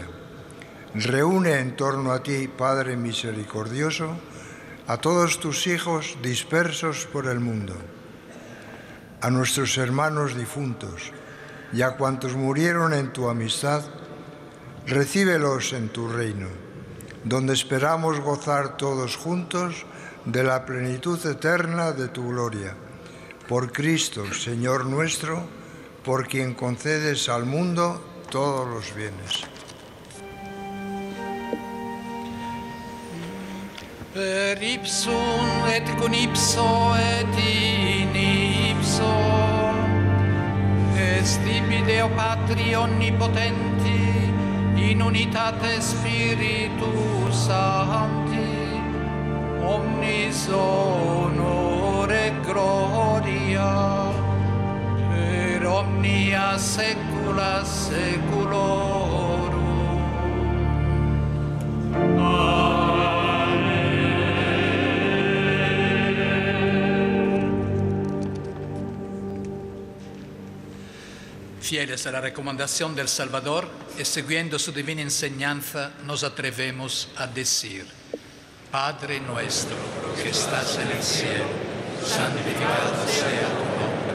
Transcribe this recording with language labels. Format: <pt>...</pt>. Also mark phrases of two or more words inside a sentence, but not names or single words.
<es>Reúne en torno a ti, Padre misericordioso, a todos tus hijos dispersos por el mundo, a nuestros hermanos difuntos y a cuantos murieron en tu amistad, recíbelos en tu reino, donde esperamos gozar todos juntos de la plenitud eterna de tu gloria. Por Cristo, Señor nuestro, por quien concedes al mundo todos los bienes.</es> <la>Per ipsum et con ipso et in ipso, est tibi Deo Patri onnipotenti, in unitate Spiritus Sancti, omnis honore et gloria, per omnia saecula saeculorum.</la> <es>Fieles a la recomendación del Salvador y siguiendo su divina enseñanza, nos atrevemos a decir: Padre nuestro que estás en el cielo, santificado sea tu nombre.</es>